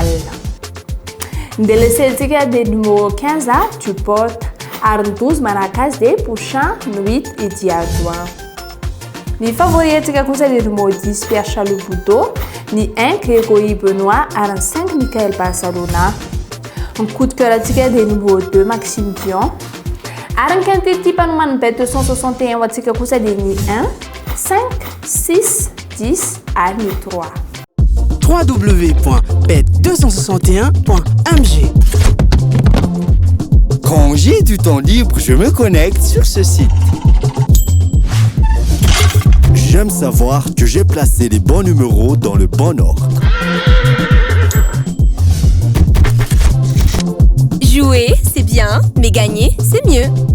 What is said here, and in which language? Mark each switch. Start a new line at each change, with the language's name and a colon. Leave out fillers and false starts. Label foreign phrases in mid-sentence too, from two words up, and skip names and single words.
Malagasy: Ny délaissé dia numéro 15 Duport ary ny 12 manaraka azy dia Pouchin, ny 8 Edi Ardoin. Ny favori kosa dia numéro 10 Pierre Charles Boudot, ny 1 Grégory Benoît ary ny 5 Michael Barcelona. Ny
French: coup de cœur
Malagasy: dia numéro 2 Maxime Dion. Ary ny
French: quintet type
Malagasy: anoman'ny Bet261 ho antsika kosa dia ny 1, 5, 6, 10 ary ny 3. www.bet261.mg.
French: Quand j'ai du temps libre, je me connecte sur ce site. J'aime savoir que j'ai placé les bons numéros dans le bon ordre. Jouer, c'est bien, mais gagner, c'est mieux.